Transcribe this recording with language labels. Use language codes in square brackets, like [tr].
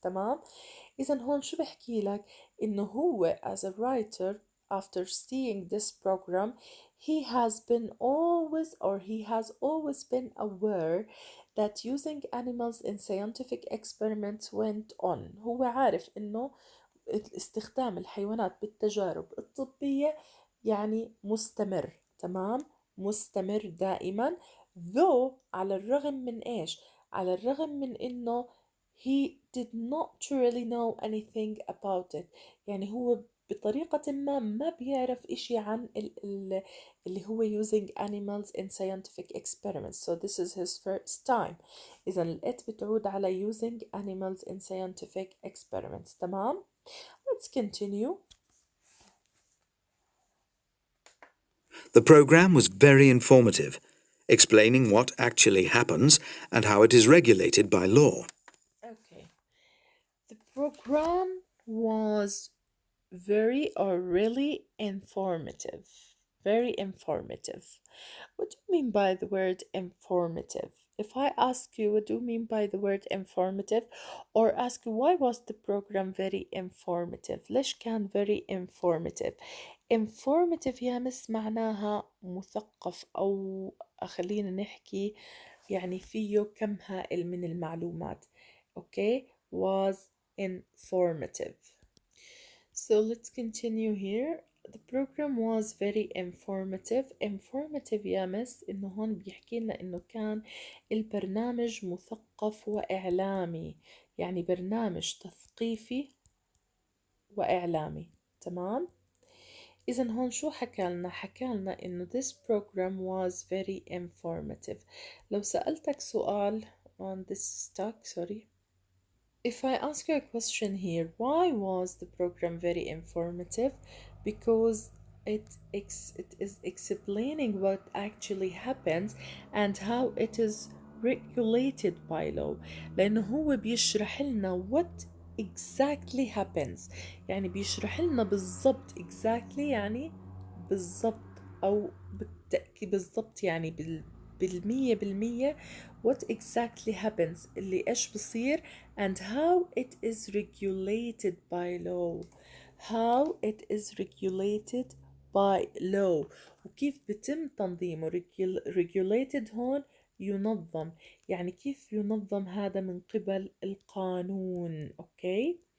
[ar] تمام؟ إذا هون شو بحكي لك؟ إنه هو [en] as a writer after seeing this program he has been always or he has always been aware that using animals in scientific experiments went on. [ar] هو عارف إنه استخدام الحيوانات بالتجارب الطبية يعني مستمر. تمام؟ مستمر دائما. [en] though [ar] على الرغم من إيش؟ على الرغم من إنه [en] he did not really know anything about it، [ar] يعني هو بطريقة ما بيعرف إشي عن اللي هو [en] using animals in scientific experiments. so this is his first time. [ar] إذا الإت بتعود على [en] using animals in scientific experiments. تمام؟ Let's continue. The program was very informative, explaining what actually happens and how it is regulated by law. Okay. The program was very or really informative. Very informative. What do you mean by the word informative? If I ask you, what do you mean by the word informative? Or ask you, why was the program very informative? [ar] ليش كان [en] very informative? [ar] informative يا مس معناها مثقف، أو خلينا نحكي يعني فيه كم هائل من المعلومات. [en] Okay, was informative. So let's continue here. The program was very informative. [ar] Informative يا مس إنه هون بيحكي لنا إنه كان البرنامج مثقف وإعلامي، يعني برنامج تثقيفي وإعلامي. تمام؟ إذا هون شو حكالنا؟ حكالنا إنه [en] this program was very informative. [ar] لو سألتك سؤال [en] on this stock, sorry. If I ask you a question here, why was the program very informative? Because it is explaining what actually happens and how it is regulated by law. [ar] لأنه هو بيشرح لنا [en] what exactly happens. [ar] يعني بيشرح لنا بالضبط exactly يعني بالضبط أو بالتأكيد بالضبط يعني بالمية بالمية [en] what exactly happens [ar] اللي إيش بصير [en] and how it is regulated by law [ar] how it is regulated by law وكيف بتم تنظيمه regulated هون ينظم يعني كيف ينظم هذا من قبل القانون أوكي